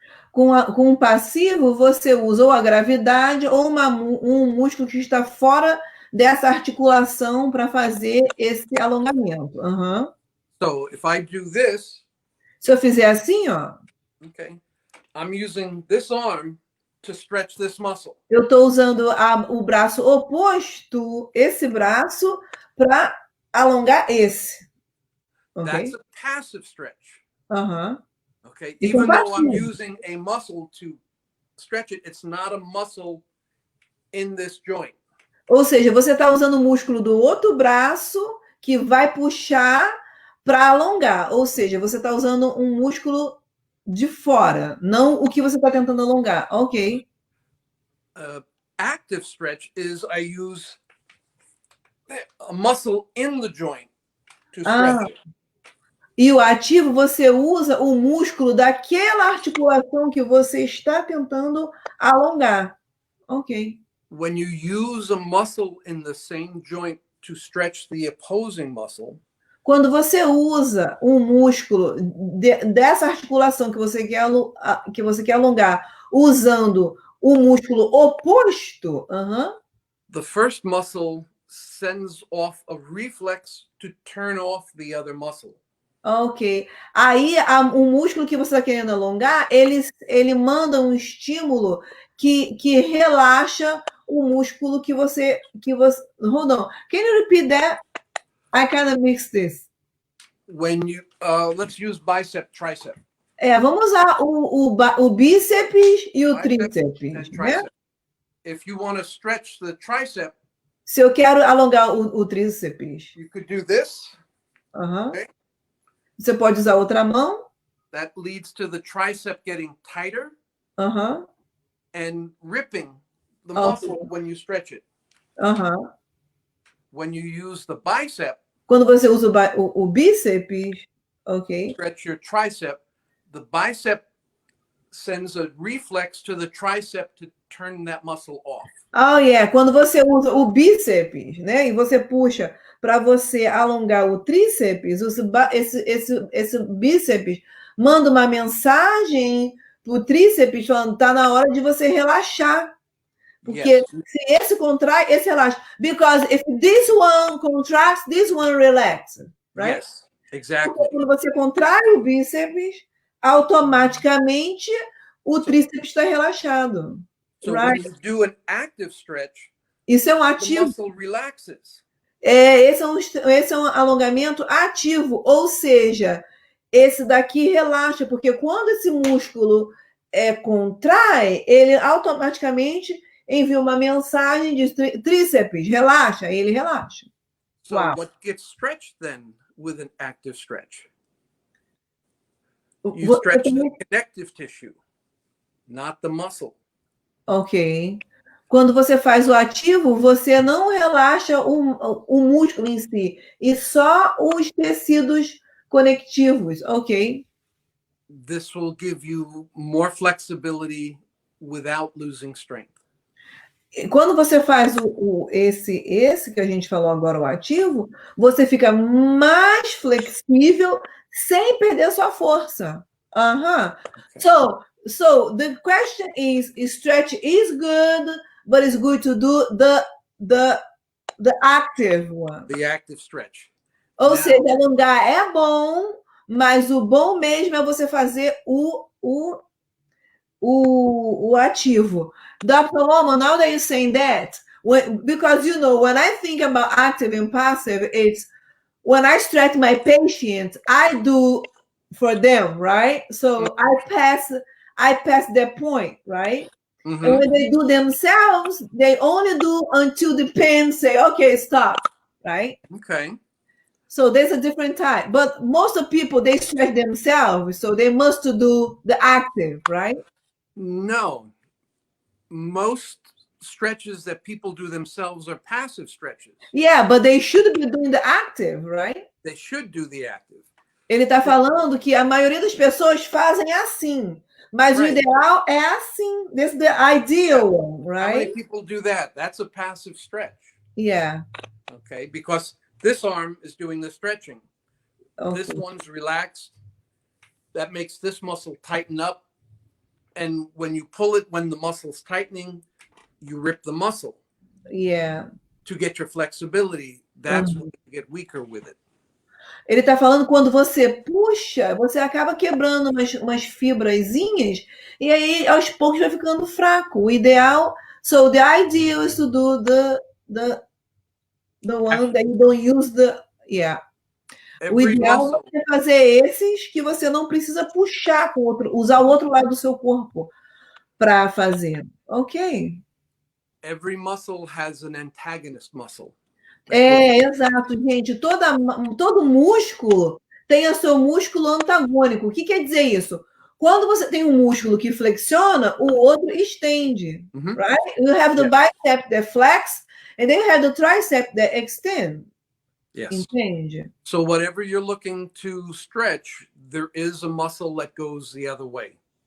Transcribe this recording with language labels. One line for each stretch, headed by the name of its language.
Portuguese: Com o passivo, você usa ou a gravidade ou um músculo que está fora dessa articulação para fazer esse alongamento. Uhum.
English: So if I do this,
Portuguese: se eu fizer assim, ó,
English: okay, I'm using this arm to stretch this muscle.
Portuguese: Eu estou usando o braço oposto, esse braço, para alongar esse.
English: That's a passive stretch. Uhum. Okay,
Portuguese: E
English: even though I'm
Portuguese: passivo.
English: using a muscle to stretch it, it's not a muscle in this joint.
Portuguese: Ou seja, você está usando o músculo do outro braço que vai puxar para alongar. Ou seja, você está usando um músculo de fora, não o que você está tentando alongar. Ok.
English: Active stretch is I use a muscle in the joint to stretch it.
Portuguese: E o ativo, você usa o músculo daquela articulação que você está tentando alongar. Ok.
English: When you use a muscle in the same joint to stretch the opposing muscle,
Portuguese: quando você usa um músculo dessa articulação que você quer alongar, usando o músculo oposto,
English: the first muscle sends off a reflex to turn off the other muscle. Ok.
Portuguese: Aí, o músculo que você está querendo alongar, ele manda um estímulo que relaxa o músculo que você...
English: Hold on. Can you repeat that? I kind of mixed this. When you, let's use bicep, tricep.
Portuguese: Vamos usar o bíceps e o tríceps, né?
English: If you want to stretch the tricep,
Portuguese: se eu quero alongar o tríceps,
English: you could do this. Okay.
Portuguese: Você pode usar outra mão.
English: That leads to the tricep getting tighter and ripping the muscle when you stretch it. When you use the bicep, quando você usa o bíceps, ok. Stretch your tricep. The bicep sends a reflex to the tricep to turn that muscle off.
Portuguese: Quando você usa o bíceps, né, e você puxa para você alongar o tríceps, esse bíceps manda uma mensagem pro tríceps falando tá na hora de você relaxar. Porque se esse contrai, esse relaxa.
English: Because if this one contracts, this one relaxes, right? Yes, exactly.
Portuguese: Porque quando você contrai o bíceps, automaticamente o tríceps está relaxado.
English: So when you do an active stretch,
Portuguese: isso é um ativo.
English: The muscle relaxes.
Portuguese: Esse é um alongamento ativo, ou seja, esse daqui relaxa, porque quando esse músculo contrai, ele automaticamente envia uma mensagem de tríceps, relaxa, ele relaxa.
English: So what gets stretched then with an active stretch? You stretch the connective tissue, not the muscle.
Portuguese: Ok. Quando você faz o ativo, você não relaxa o músculo em si, e só os tecidos conectivos, ok?
English: This will give you more flexibility without losing strength.
Portuguese: Quando você faz esse que a gente falou agora, o ativo, você fica mais flexível sem perder sua força.
English: Okay. So the question is, stretch is good, but it's good to do the active one. The active stretch.
Portuguese: Ou seja, alongar é bom, mas o bom mesmo é você fazer o ativo.
English: Dr. Loman, now that you're saying that, because when I think about active and passive, it's when I stretch my patient, I do for them, right? So I pass that point, right? Mm-hmm. And when they do themselves, they only do until the pen say, okay, stop, right? Okay. So there's a different type. But most of people, they stretch themselves, so they must do the active, right? No. Most stretches that people do themselves are passive stretches. Yeah, but they should be doing the active, right? They should do the active.
Portuguese: Ele está falando que a maioria das pessoas fazem assim, mas o
English: Right.
Portuguese: ideal é assim.
English: This is the ideal one, How many right? people do that? That's a passive stretch. Yeah. Okay, because this arm is doing the stretching. Okay. This one's relaxed. That makes this muscle tighten up. And when you pull it, when the muscle's tightening, you rip the muscle. Yeah. To get your flexibility. That's when you get weaker with it.
Portuguese: Ele está falando quando você puxa, você acaba quebrando umas fibrazinhas e aí aos poucos vai ficando fraco. O ideal,
English: so the ideal is to do the one that you don't use the, yeah.
Portuguese: O ideal é fazer esses que você não precisa puxar com outro, usar o outro lado do seu corpo para fazer. Ok.
English: Every muscle has an antagonist muscle.
Portuguese: Exato, gente. Todo músculo tem o seu músculo antagônico. O que quer dizer isso? Quando você tem um músculo que flexiona, o outro estende.
English: Right? You have the bicep that flex, and then you have the tricep that extend. Yes.
Portuguese: Entende?
English: So whatever you're looking to stretch, there is a muscle that goes the other way.